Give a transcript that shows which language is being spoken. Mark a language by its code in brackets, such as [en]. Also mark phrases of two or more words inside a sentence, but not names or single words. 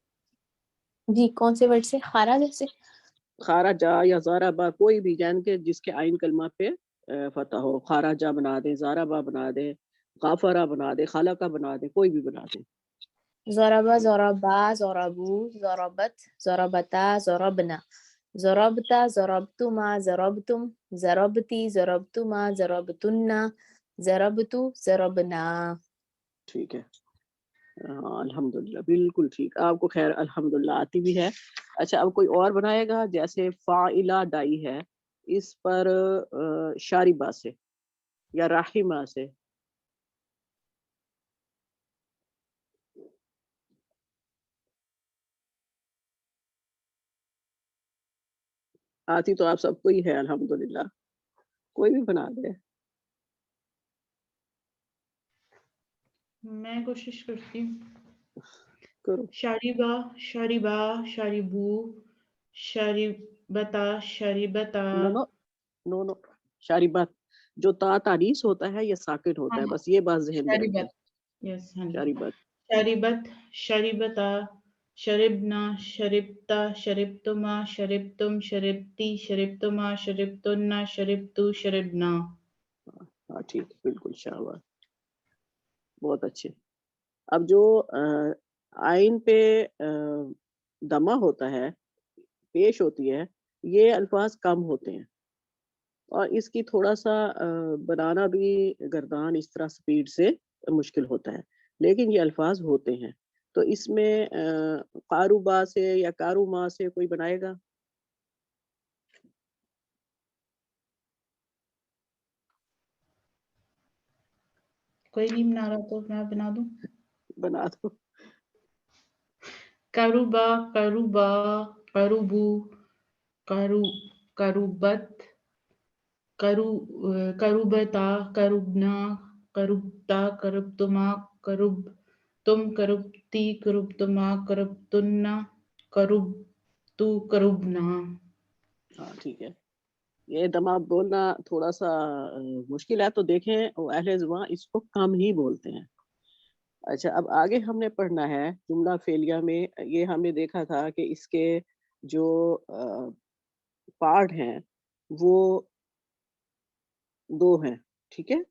[ur] جی کون سے ورڈ سے؟ خارجہ سے؟ خارجہ یا ضربہ، کوئی بھی جان کے جس کے عین کلمہ پہ فتح ہو، خارجہ بنا دیں، ضربہ بنا دیں، غافرہ بنا دیں، خلقہ بنا دیں، کوئی بھی بنا دیں۔ [ar] ضربہ، ضربا، ضربو، ضربت، ضربتا، ضربنا، ضربتا، ضربتما، ضربتم، ضربتی، ضربتما، ضربتن، ضربتو، ضربنا۔ [ur] ٹھیک ہے، الحمدللہ، بالکل ٹھیک، آپ کو خیر الحمدللہ آتی بھی ہے۔ اچھا، اب کوئی اور بنائے گا؟ جیسے فاعلہ ڈائی ہے، اس پر شاربہ سے یا رحمہ سے، آتی تو آپ سب کو ہی ہے الحمدللہ، کوئی بھی بنا دے۔ میں کوشش کرتی ہوں۔ کرو۔ [ar] شاربہ، شاربہ، شاربو، شاربتا، شاربتا، [en] no no no no, [ur] شاربات جو تا تانیث ہوتا ہے یا ساکن ہوتا ہے، ہاں، بس یہ بات ذہن میں رکھیں. شربت. Yes, ہاں جی. [ar] شاربت. شربت، شربتا، شربنا، شربتا، شربتما، شربتم، شربتی، شربتما، شربتن، شربتو، شربنا. [ur] ہاں ٹھیک، بالکل شاباش، بہت اچھے. اب جو آئین پہ دمہ ہوتا ہے، پیش ہوتی ہے، یہ الفاظ کم ہوتے ہیں اور اس کی تھوڑا سا بنانا بھی گردان اس طرح سپیڈ سے مشکل ہوتا ہے، لیکن یہ الفاظ ہوتے ہیں. تو اس میں قاروبا سے یا کاروما سے کوئی بنائے گا؟ کوئی نہیں بنا رہا تو میں بنا دوں. بنا دو. [ar] کروبا، کروبا، کروبو، کروبت، کروبتا، کروبنا، کروبتا، کروبتما، کروبتم، کروبتی، کروبتما، کروبتن، کروبتو، کروبنا. [ur] ہاں ٹھیک ہے. یہ دمہ بولنا تھوڑا سا مشکل ہے، تو دیکھیں اہل زبان اس کو کم ہی بولتے ہیں. اچھا، اب آگے ہم نے پڑھنا ہے جملہ فعلیہ میں. یہ ہم نے دیکھا تھا کہ اس کے جو پارٹ ہیں وہ دو ہیں، ٹھیک ہے.